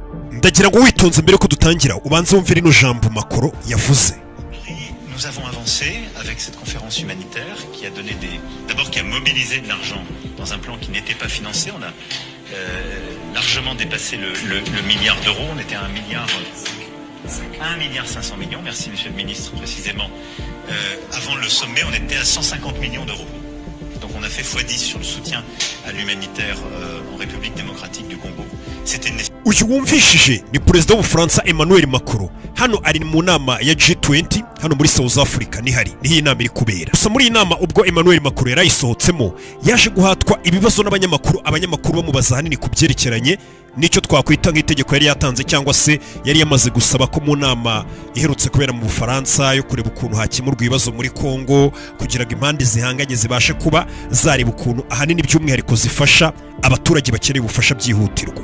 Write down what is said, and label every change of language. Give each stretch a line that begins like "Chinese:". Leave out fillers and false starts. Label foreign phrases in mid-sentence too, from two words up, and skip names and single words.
Kinyarwanda: ndagira ngo witonze mbere ko dutangira ubanze wumve rino jambo Macron yavuze.
French: Nous avons avancé avec cette conférence humanitaire qui a donné d'abord qui a mobilisé de l'argent dans un plan qui n'était pas financé. On a largement dépassé le milliard d'euros. On était à 1,5 milliard. Merci Monsieur le Ministre précisément. Avant le sommet, on était à 150 millions d'euros. Donc on a fait x10 sur le soutien à l'humanitaire en République démocratique du Congo. C'était une
Kinyarwanda: uyu wumvishije ni perezida w'Ubufaransa Emmanuel Macron hano ari mu nama ya G20 hano muri South Africa niho iyi nama iri kubera. Gusa muri iyi nama ubwo Emmanuel Macron yarayisohotsemo yaje guhatwa ibibazo abanyamakuru bamubaza hanini kubyerekeranye nicyo twakwita nk'itegeko yari yatanze cyangwa se yari yamaze gusaba ko mu nama iherutse kubera mu Bufaransa yo kureba ukuntu hakemurwa ibibazo muri Congo kugira ngo impande zihanganye zibashe kuba zareba ukuntu ahanini by'umwihariko zifasha abaturage bakeneye ubufasha byihutirwa.